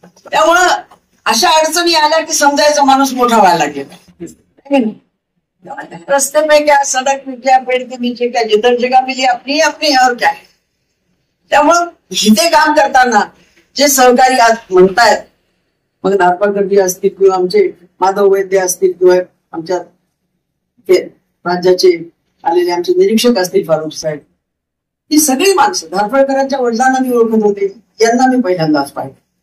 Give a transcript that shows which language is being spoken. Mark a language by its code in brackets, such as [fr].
[mr] त्यामुळं अशा अडचणी आल्या की समजायचं माणूस मोठा व्हायला लागेल. [hi] रस्ते पे क्या, सडक पे क्या, पेड़ के नीचे क्या, जिधर जगह मिली अपनी अपनी और क्या. [mr] त्यामुळं इथे काम करताना जे सहकारी आज म्हणतायत, मग नागपाकरजी असतील किंवा आमचे माधव वैद्य असतील किंवा आमच्या राज्याचे आलेले आमचे निरीक्षक असतील फारुख साहेब, ही सगळी माणसं धारफळकरांच्या वडिलांना मी ओळखत होते, यांना मी पहिल्यांदाच पाहिजे.